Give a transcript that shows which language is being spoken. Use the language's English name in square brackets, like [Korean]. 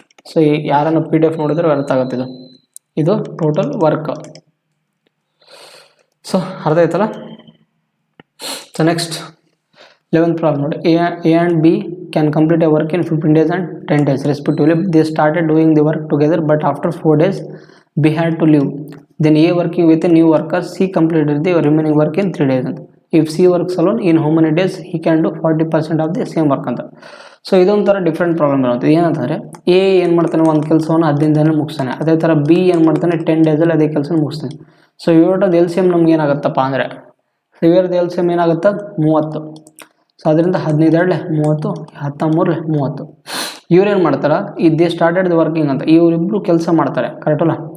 [Kannada] So ಯಾರನ್ನು PDF ನೋಡಿದ್ರೆ ಅರ್ಥ ಆಗುತ್ತೆ ಇದು ಟೋಟಲ್ ವರ್ಕ್. ಸೊ ಅರ್ಥ ಆಯ್ತಲ್ಲ. ಸೊ ನೆಕ್ಸ್ಟ್ 11th ಪ್ರಾಬ್ಲಮ್ ನೋಡಿ. [English] A and B can complete a work in 15 days and 10 days respectively. They started doing the work together, but after 4 days B had to leave. Then A working with a new worker, C completed the remaining work in 3 days. If C works alone, in how many days he can do 40% of the same work ಅಂತ. [Kannada] So ಇದೊಂಥರ different problem ಇರುತ್ತೆ. ಏನಂತಂದರೆ A ಏನು ಮಾಡ್ತಾನೆ ಒಂದು ಕೆಲಸವನ್ನು 15 ದಿನ ಮುಗಿಸ್ತಾನೆ, ಅದೇ ಥರ ಬಿ ಏನು ಮಾಡ್ತಾನೆ 10 days ಅದೇ ಕೆಲಸ ಮುಗಿಸ್ತಾನೆ. ಸೊ ಇವ್ರದ್ದು LCM ನಮ್ಗೆ ಏನಾಗುತ್ತಪ್ಪ ಅಂದರೆ ಇವ್ರದ್ದು LCM ಏನಾಗುತ್ತೆ 30. ಸೊ ಅದರಿಂದ 15 30, 13 30. ಇವ್ರೇನು ಮಾಡ್ತಾರೆ, [English] they started the working [Kannada] ಅಂತ ಇವರಿಬ್ಬರು ಕೆಲಸ ಮಾಡ್ತಾರೆ, ಕರೆಕ್ಟಲ್ಲ.